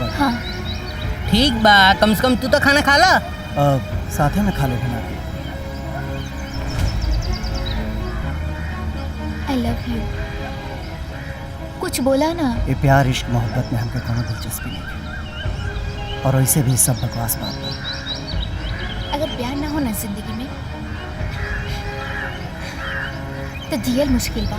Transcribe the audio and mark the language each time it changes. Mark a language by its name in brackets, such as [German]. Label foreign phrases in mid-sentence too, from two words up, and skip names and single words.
[Bhojpuri] हाँ। ठीक बा, कम से कम तू तो खाना खा ला। साथे में खा ले बना। [English] I love you। [Bhojpuri] कुछ बोला ना। ये प्यार इश्क मोहब्बत में हमके कोनो दिलचस्पी नहीं है, और वैसे भी सब बकवास बात है। अगर प्यार ना हो ना जिंदगी में तो जियल मुश्किल बा।